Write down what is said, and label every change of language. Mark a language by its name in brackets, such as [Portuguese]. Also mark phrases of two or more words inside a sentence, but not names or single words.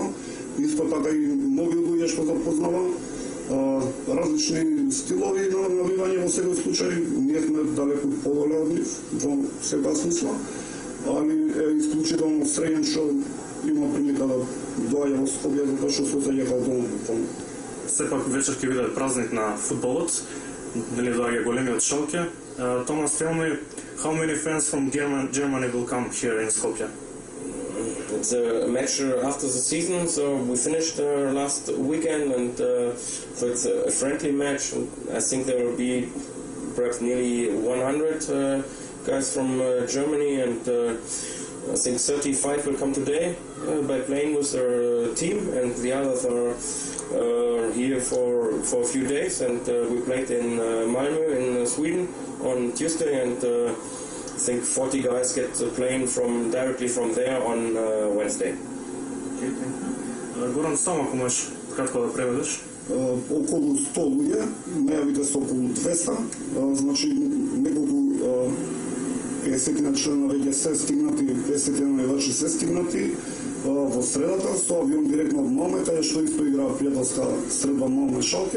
[Macedonian] Исто така и нови луѓе што запознава. Различни стилови на навивање во секој случај, ние сме далеку подоле од нив во секоја смисла, али е исклучително среќен што има прилика да доаѓа во Скопје, затоа што се осеќа као дома. Сепак вечер ќе биде празник на фудбалот, дали доаѓа големиот Schalke. [English] Thomas, tell me, how many fans from Germany will come here in Skopje? It's a match after the season, so we finished last weekend, and so it's a friendly match. I think there will be perhaps nearly 100 guys from Germany, and I think 35 will come today by playing with their team, and the others are here for a few days. And we played in Malmö in Sweden on Tuesday, and I think 40 guys get the plane directly from there on Wednesday. [Macedonian] Горан, само ако можеш кратко да преведеш. Околу 100 луѓе, најавите се околу 200, значи неколку 50 члена веќе се стигнати, 50 навивачи се стигнати во средата, со авион директно од Малмö, каде што исто игра пријателска средба Малмö-Schalke.